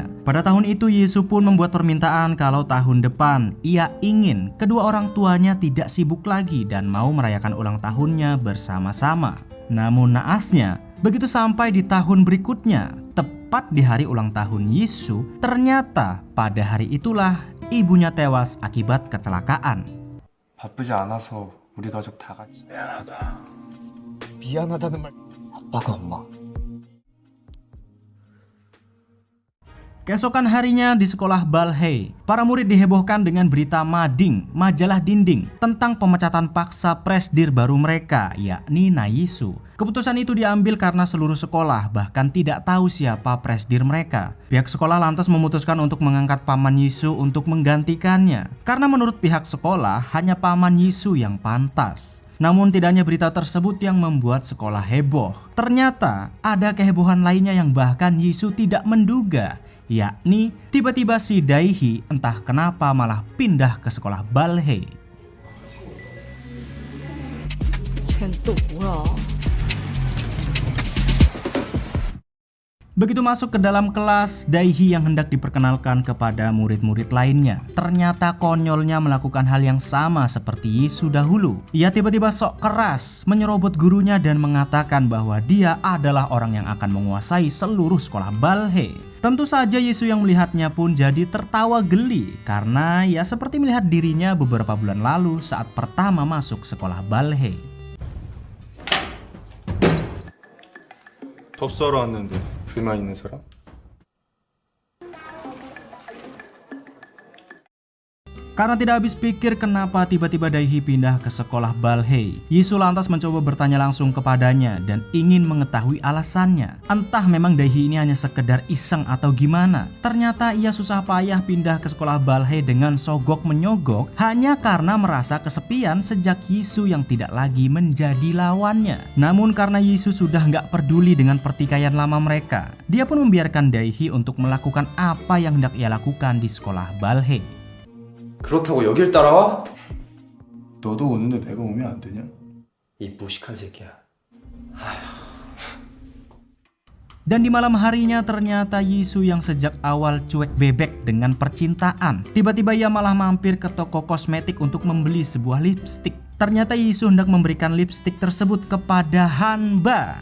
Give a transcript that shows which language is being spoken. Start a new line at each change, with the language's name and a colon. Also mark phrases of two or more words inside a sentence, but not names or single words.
Indonesian: Pada tahun itu Yesu pun membuat permintaan kalau tahun depan ia ingin kedua orang tuanya tidak sibuk lagi dan mau merayakan ulang tahunnya bersama-sama. Namun naasnya, Begitu sampai di tahun berikutnya, tepat di hari ulang tahun Yisu, ternyata pada hari itulah ibunya tewas akibat kecelakaan.
Korean: 바쁘지 않아서 우리 가족 다 같이. 미안하다는 말 아빠가 엄마
Indonesian: Keesokan harinya di sekolah Balhae, para murid dihebohkan dengan berita mading, majalah dinding, tentang pemecatan paksa presdir baru mereka, yakni Nayisu. Keputusan itu diambil karena seluruh sekolah bahkan tidak tahu siapa presdir mereka. Pihak sekolah lantas memutuskan untuk mengangkat paman Yisu untuk menggantikannya, karena menurut pihak sekolah hanya paman Yisu yang pantas. Namun tidak hanya berita tersebut yang membuat sekolah heboh. Ternyata ada kehebohan lainnya yang bahkan Yisu tidak menduga, yakni tiba-tiba si Daehi entah kenapa malah pindah ke sekolah Balhae.
Korean: 쟨 또 뭐야?
Indonesian: Begitu masuk ke dalam kelas, Daehi yang hendak diperkenalkan kepada murid-murid lainnya ternyata konyolnya melakukan hal yang sama seperti Yisu dahulu. Ia tiba-tiba sok keras menyerobot gurunya dan mengatakan bahwa dia adalah orang yang akan menguasai seluruh sekolah Balhae. Tentu saja Yisu yang melihatnya pun jadi tertawa geli karena ya seperti melihat dirinya beberapa bulan lalu saat pertama masuk sekolah Balhae.
Korean: 접수하러 왔는데 불만 있는 사람?
Indonesian: Karena tidak habis pikir kenapa tiba-tiba Daehi pindah ke sekolah Balhae, Yisu lantas mencoba bertanya langsung kepadanya dan ingin mengetahui alasannya. Entah memang Daehi ini hanya sekedar iseng atau gimana. Ternyata ia susah payah pindah ke sekolah Balhae dengan sogok menyogok hanya karena merasa kesepian sejak Yisu yang tidak lagi menjadi lawannya. Namun karena Yisu sudah nggak peduli dengan pertikaian lama mereka, dia pun membiarkan Daehi untuk melakukan apa yang hendak ia lakukan di sekolah Balhae.
Korean: 그렇다고 여길 따라와? 너도 오는데 내가 오면 안 되냐? 이 무식한 새끼야.
Indonesian: Dan di malam harinya ternyata Yisu yang sejak awal cuek bebek dengan percintaan, tiba-tiba ia malah mampir ke toko kosmetik untuk membeli sebuah lipstik. Ternyata Yisu hendak memberikan lipstik tersebut kepada Hanba.